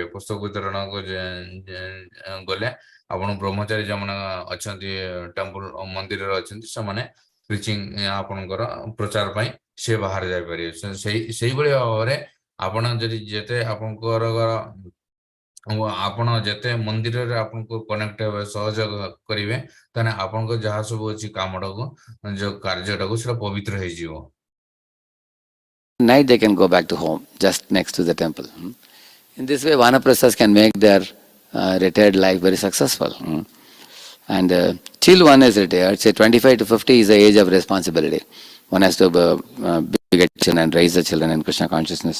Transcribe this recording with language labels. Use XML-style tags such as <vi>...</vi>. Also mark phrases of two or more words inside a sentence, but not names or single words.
<or>ପୁସ୍ତକ ବିତରଣ ଗଲେ ଆପଣ ବ୍ରହ୍ମଚାରୀ ଯେଉଁମାନେ ଅଛନ୍ତି ଟେମ୍ପଲ ମନ୍ଦିରରେ ଅଛନ୍ତି ସେମାନେ ପ୍ରିଚିଂ ଆପଣଙ୍କର ପ୍ରଚାର ପାଇଁ ସେ ବାହାରେ ଯାଇପାରିବେ। ସେଇଭଳି ଭାବରେ ଆପଣ ଯଦି ଯେତେ ଆପଣ ଯେତେ ମନ୍ଦିରରେ ଆପଣଙ୍କୁ କନେକ୍ଟ ହେବେ ସହଯୋଗ କରିବେ ତାହେଲେ ଆପଣଙ୍କ ଯାହା ସବୁ ଅଛି କାମଟାକୁ ଯୋଉ କାର୍ଯ୍ୟଟାକୁ ସେଟା ପବିତ୍ର ହେଇଯିବ।</or> <en>night they can go back to home, just next to the temple. In this way, vanaprasthas can make their retired life very successful. And till one is retired, say 25 to 50 is the age of responsibility. One has to beget children and raise the children in Krishna consciousness.</en>